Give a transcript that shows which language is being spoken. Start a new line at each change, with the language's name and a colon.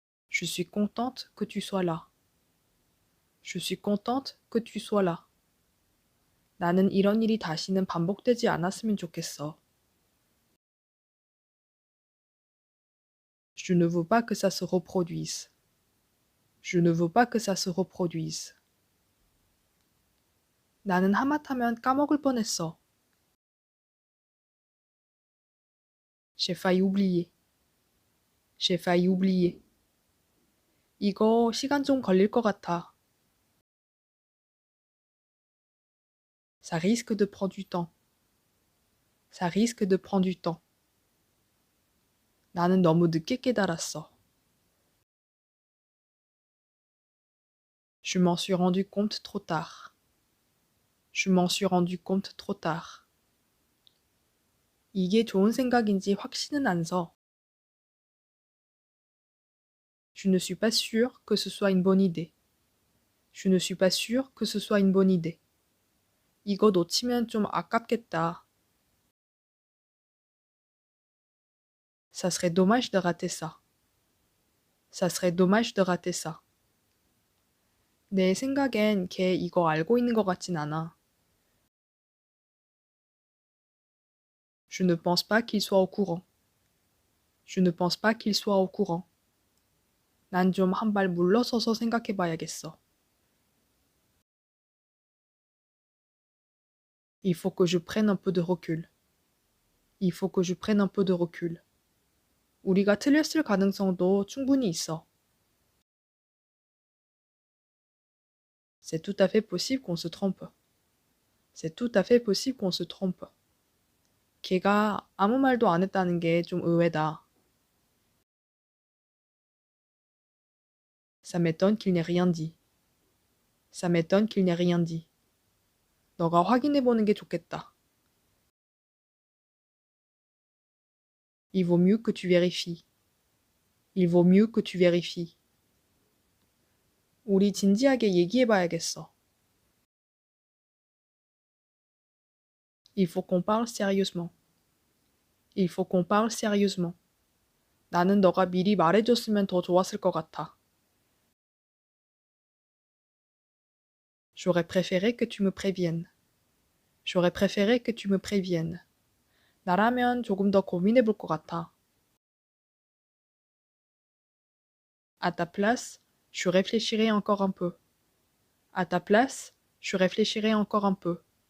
French: Je suis contente que tu sois là. Je suis contente que tu sois là.
Korean: 나는 이런 일이 다시는 반복되지 않았으면 좋겠어.
French: Je ne veux pas que ça se reproduise. Je ne veux pas que ça se reproduise.
Korean: 나는 하마터면 까먹을 뻔했어.
French: J'ai failli oublier. J'ai failli oublier.
Korean: 이거 시간 좀 걸릴 것 같아.
French: Ça risque de prendre du temps. Ça risque de prendre du temps.
Korean: 나는 너무 늦게 깨달았어.
French: Je m'en suis rendu compte trop tard. Je m'en suis rendu compte trop tard.
Korean: 이게 좋은 생각인지 확신은 안 서.
French: Je ne suis pas sûre que ce soit une bonne idée. Je ne suis pas sûre que ce soit une bonne idée.
Korean: 이거 놓치면 좀 아깝겠다.
French: Ça serait dommage de rater ça. Ça serait dommage de rater ça.
Korean: 내 생각엔 걔 이거 알고 있는 것 같진 않아.
French: Je ne pense pas qu'il soit au courant. Je ne pense pas qu'il soit au courant.
Korean: 난 좀 한 발 물러서서 생각해 봐야겠어.
French: Il faut que je prenne un peu de recul. Il faut que je prenne un peu de recul.
Korean: 우리가 틀렸을 가능성도 충분히 있어.
French: C'est tout à fait possible qu'on se trompe. C'est tout à fait possible qu'on se trompe.
Korean: 걔가 아무 말도 안 했다는 게 좀 의외다.
French: Ça m'étonne qu'il n'ait rien dit. Ça m'étonne qu'il n'ait rien dit.
Korean: 너가 확인해 보는 게 좋겠다.
French: Il vaut mieux que tu vérifies. Il vaut mieux que tu vérifies.
Korean: 우리 진지하게 얘기해 봐야겠어.
French: Il faut qu'on parle sérieusement. Il faut qu'on parle sérieusement.
Korean: 나는 너가 미리 말해줬으면 더 좋았을 것 같아.
French: J'aurais préféré que tu me préviennes. J'aurais préféré que tu me préviennes.
Korean: 나라면 조금 더 고민해 볼 것 같아.
French: À ta place, je réfléchirai encore un peu. À ta place, je réfléchirai encore un peu.